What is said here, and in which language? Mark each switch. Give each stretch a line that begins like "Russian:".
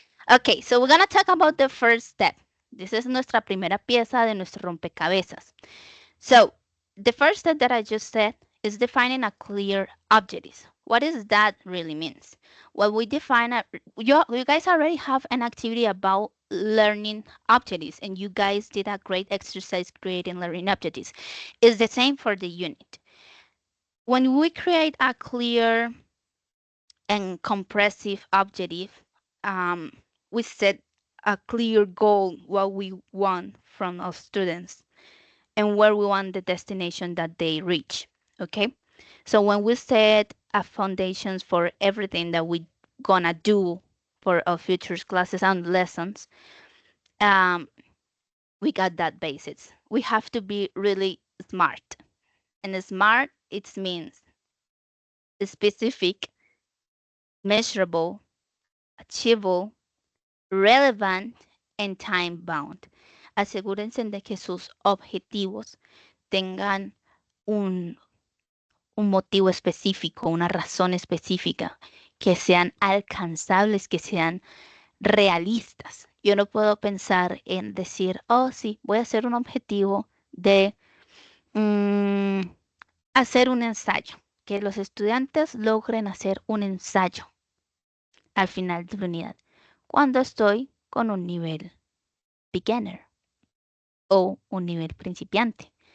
English: Okay, so we're going to talk about the first step. This is
Spanish: nuestra primera pieza de nuestro rompecabezas.
English: So, the first step that I just said is defining a clear objective. What does that really means? Well, we define you guys already have an activity about learning objectives, and you guys did a great exercise creating learning objectives. It's the same for the unit. When we create a clear and comprehensive objective, we set a clear goal, what we want from our students and where we want the destination that they reach, okay? So when we set foundations for everything that we gonna do for our future classes and lessons, we got that basis. We have to be really smart. And smart, it means specific, measurable, achievable, relevant, and time bound.
Spanish: Asegúrense de que sus objetivos tengan un motivo específico, una razón específica, que sean alcanzables, que sean realistas. Yo no puedo pensar en decir, oh, sí, voy a hacer un objetivo de hacer un ensayo, que los estudiantes logren hacer un ensayo al final de la unidad, cuando estoy con un nivel beginner o un nivel principiante.